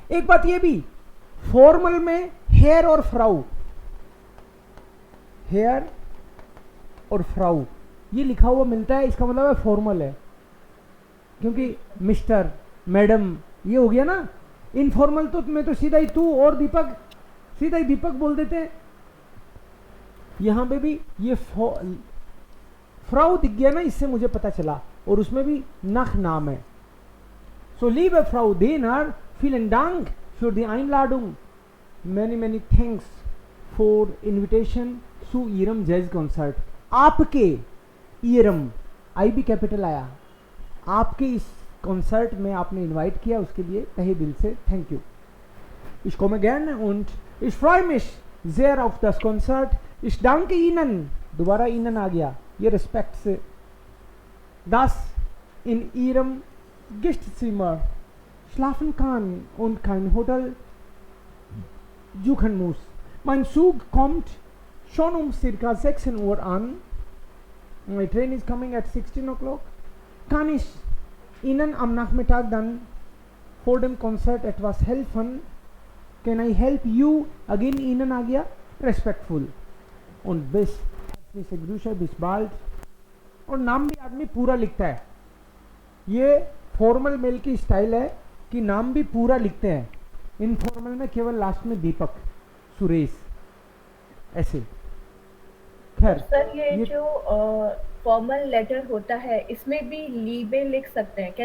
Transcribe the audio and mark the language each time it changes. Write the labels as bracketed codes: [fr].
[hi] एक बात ये भी, फॉर्मल में हेयर और फ्राउ, हेयर और फ्राउ ये लिखा हुआ मिलता है, इसका मतलब है फॉर्मल है, क्योंकि मिस्टर, मैडम ये हो गया ना. इनफॉर्मल तो मैं तो सीधा ही तू और दीपक, सीधा ही दीपक बोल देते हैं. यहां पे भी ये फ्राउ दिख गया ना, इससे मुझे पता चला, और उसमें भी नख नाम है. [de] सो liebe Frau Dehner, vielen Dank für die Einladung. [en] Many many thanks for invitation [de] zu Ihrem [en] Jazz Concert. [hi] आपके Ihrem, आई भी कैपिटल आया, आपके इस कॉन्सर्ट में आपने इनवाइट किया, उसके लिए तहे दिल से thank you. [de] Ich komme gerne und ich freue mich sehr auf das Konzert. Ich danke Ihnen, [hi] दोबारा [de] Ihnen [hi] आ गया, ये रिस्पेक्ट से, [de] dass in Ihrem Gastzimmer schlafen kann und kein Hotel suchen muss. Mein Zug kommt schon circa 16 Uhr an. [en] My train is coming at 16 o'clock. [de] Kann ich Ihnen am Nachmittag dann vor dem Konzert etwas helfen? [en] Can I help you? Again Ihnen [hi] आ गया, [en] respectful. [de] Und bis Grüße, bis bald. [hi] और नाम भी आदमी पूरा लिखता है. ये formal mail की स्टाइल है कि नाम भी पूरा लिखते हैं. इनफॉर्मल में केवल लास्ट में दीपक, सुरेश ऐसे. खैर सर ये जो फॉर्मल लेटर होता है, इसमें भी लीबे लिख सकते हैं क्या?